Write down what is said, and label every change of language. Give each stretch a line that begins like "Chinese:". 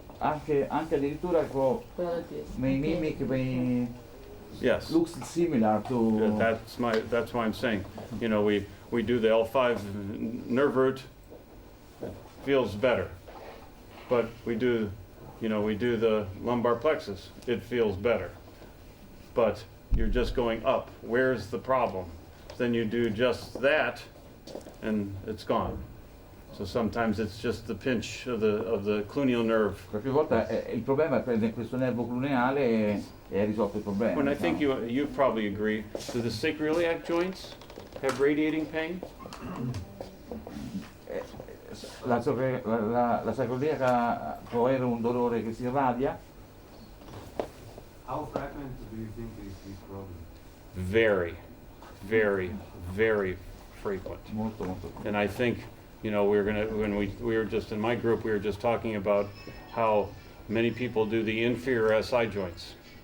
Italian: anche addirittura
English: may mimic may Yes. looks similar to That's why I'm saying, you know, we do the L5 nerve root, it feels better. But we do the lumbar plexus, it feels better. But you're just going up. Where's the problem? Then you do just that, and it's gone. So sometimes it's just the pinch of the cluneal nerve.
Italian: qualche volta il problema è prendere questo nervo cluneale e risolto il problema.
English: And I think
Italian: diciamo.
English: you probably agree. Do the sacroiliac joints have radiating pain?
Italian: La sacroiliaca può avere un dolore che si irradia.
English: How fragmented do you think is this problem? Very, very, very frequent.
Italian: Molto.
English: And I think, you know, when we were just in my group, we were just talking about how many people do the inferior SI joints.